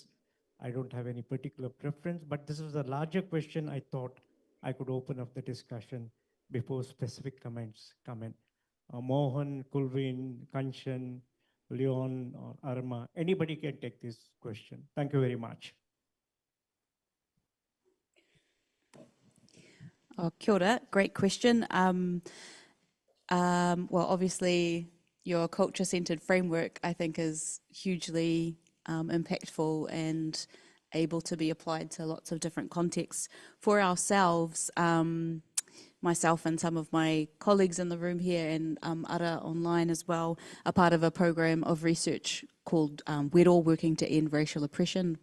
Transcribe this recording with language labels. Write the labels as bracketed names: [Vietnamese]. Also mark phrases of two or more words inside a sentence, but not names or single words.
[English] I don't have any particular preference, but this is a larger question. I thought I could open up the discussion before specific comments come in. Mohan, Kulvin, Kanchan, Leon, or Arma, anybody can take this question. Thank you very much. [Māori] Oh, kia ora. [English] Great question. Well, obviously, your culture-centered framework, I think, is hugely impactful and able to be applied to lots of different contexts. For ourselves, myself and some of my colleagues in the room here and Ara online as well, are part of a program of research called Wero, Working to End Racial Oppression.